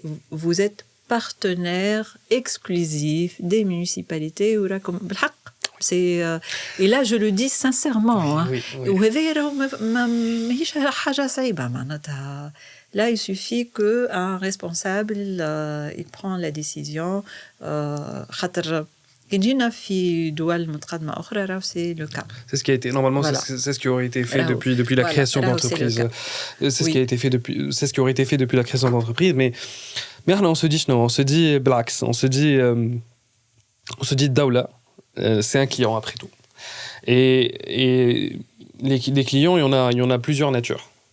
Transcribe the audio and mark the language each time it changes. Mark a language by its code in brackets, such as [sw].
[fr] Vous êtes partenaire exclusif des municipalités. Et là, je le dis sincèrement. [ar] وهذا ماهيش حاجة صعيبة معناتها. [fr] Là, il suffit qu'un responsable il prend la décision. [ar] خاطر كنجينا في دول متقدمة أخرى [fr] c'est le cas. C'est ce qui a été normalement voilà. c'est ce qui aurait été fait depuis la création d'entreprise. C'est ce qui a été fait c'est ce qui aurait été fait depuis la création d'entreprise. Mais là, on se dit non, on se dit Blacks, on se dit Daoula, c'est un client après tout. Et les clients, il y en a plusieurs natures.